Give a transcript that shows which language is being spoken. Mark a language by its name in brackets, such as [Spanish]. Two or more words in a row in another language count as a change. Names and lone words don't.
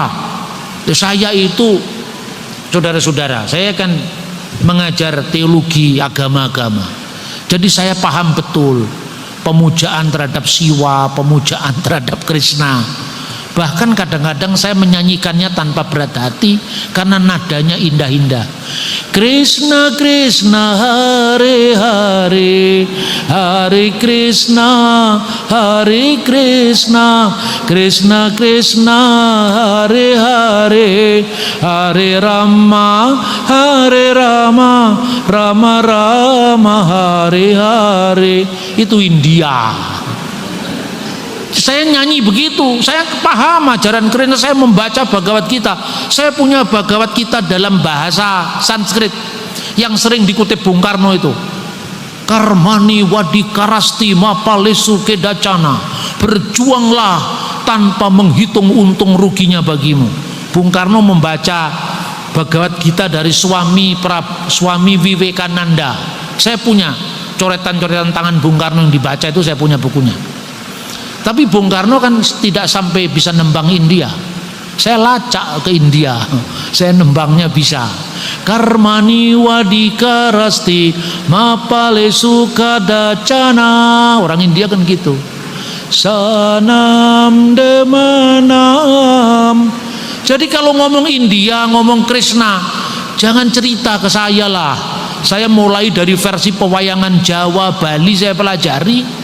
[Indonesian] Saya itu, saudara-saudara, saya kan mengajar teologi agama-agama. Jadi saya paham betul pemujaan terhadap Siwa, pemujaan terhadap Krishna. Bahkan kadang-kadang saya menyanyikannya tanpa berat hati karena nadanya indah-indah. [Sanskrit] Krishna Krishna Hare Hare, Hare Krishna Hare Krishna, Krishna Krishna Hare Hare, Hare Rama Hare Rama, Rama Rama Hare Hare. [Indonesian] Itu India. Saya nyanyi begitu, saya paham ajaran Krishna. Saya membaca Bhagavad Gita, saya punya Bhagavad Gita dalam bahasa Sanskrit yang sering dikutip Bung Karno itu. [Sanskrit] Karmani wadikarasti mapalesu kedacana, [Indonesian] berjuanglah tanpa menghitung untung ruginya bagimu. Bung Karno membaca Bhagavad Gita dari Swami Vivekananda. Saya punya coretan-coretan tangan Bung Karno yang dibaca itu, saya punya bukunya. Tapi Bung Karno kan tidak sampai bisa nembang India. Saya lacak ke India, saya nembangnya bisa. [Sanskrit] Karmani wadikarasti mapale sukadacana. [Indonesian] Orang India kan gitu. [Sanskrit] Sanam demanam. [Indonesian] Jadi kalau ngomong India, ngomong Krishna, jangan cerita ke saya lah. Saya mulai dari versi pewayangan Jawa, Bali saya pelajari.